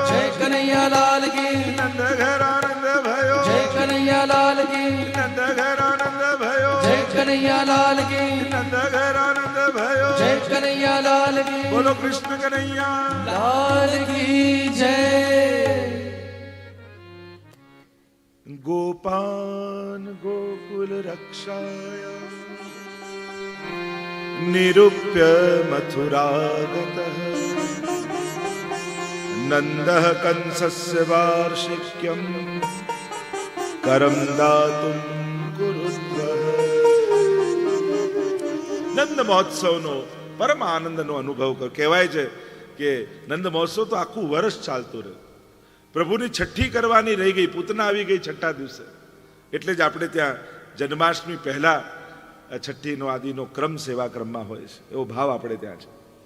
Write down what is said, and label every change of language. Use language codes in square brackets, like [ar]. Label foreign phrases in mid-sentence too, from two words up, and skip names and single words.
[hi] जय कन्हैया लाल की. नंद घर आनंद भयो, जय कन्हैया लाल की. नंद घर आनंद भयो, जय कन्हैया लाल की. नंद घर आनंद भयो. जय कन्हैया लाल की. बोलो कृष्ण कन्हैया लाल की जय. [sa] गोपान गोकुल रक्षाय निरूप्य मथुरागतः नन्दः कंसस्य वार्षिक्यं करं दातुं कुरुद्वः. [gu] નંદ મહોત્સવનો પરમ આનંદનો અનુભવ કર. કહેવાય છે કે નંદ મહોત્સવ તો આખું વર્ષ ચાલતું રહ્યું. પ્રભુની છઠ્ઠી કરવાની રહી ગઈ, પૂતના આવી ગઈ છઠ્ઠા દિવસે. એટલે જ આપણે ત્યાં જન્માષ્ટમી પહેલા છઠ્ઠીનો આદિનો ક્રમ સેવા ક્રમમાં હોય છે, એવો ભાવ આપણે ત્યાં છે.